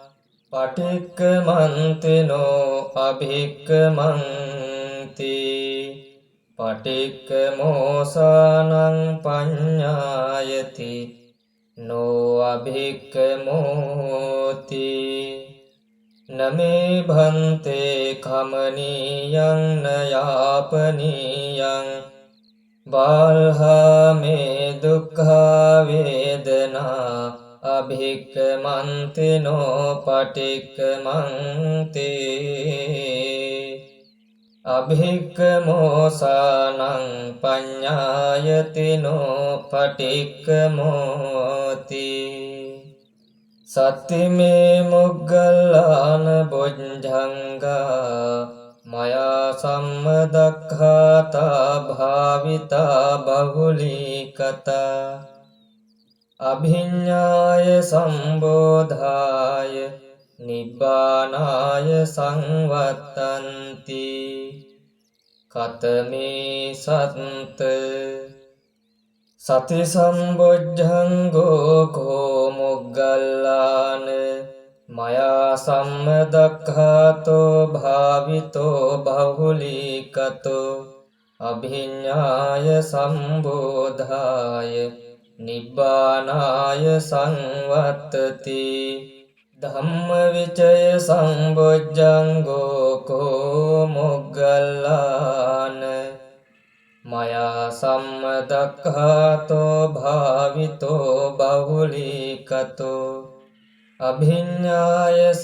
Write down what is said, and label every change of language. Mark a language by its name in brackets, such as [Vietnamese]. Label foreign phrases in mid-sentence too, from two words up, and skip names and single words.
[Pali] පටික්කමන්තිනෝ අභික්කමන්ති පටික්කමෝසානං පඤ්ඤායති නෝ අභික්කමෝති නමේ භන්තේ කමනීයං නයාපනීයං බාල්හා මේ දුක්ඛා වේදනා අභික්කමන්තිනෝ පටික්කමන්ති අභික්කමෝසානං පඤ්ඤායතිනෝ පටික්කමෝති සත්තිමේ මොග්ගල්ලාන බොජ්ජංගා මයා සම්මදක්ඛාතා භාවිතා බහුලීකතා අභිඤ්ඤාය සම්බෝධාය නිබ්බානාය සංවත්තන්ති කතමේ සත්ත සති සම්බොජ්ජංගෝ කෝ මොග්ගල්ලාන මයා සම්මදක්ඛාතෝ භාවිතෝ බහුලීකතෝ අභිඤ්ඤාය සම්බෝධාය නිබ්බානාය සංවත්තති ධම්මවිචය සම්බොජ්ජංගෝ කෝ මොග්ගල්ලාන මයා සම්මදක්ඛාතෝ භාවිතෝ බහුලීකතෝ අභිඤ්ඤාය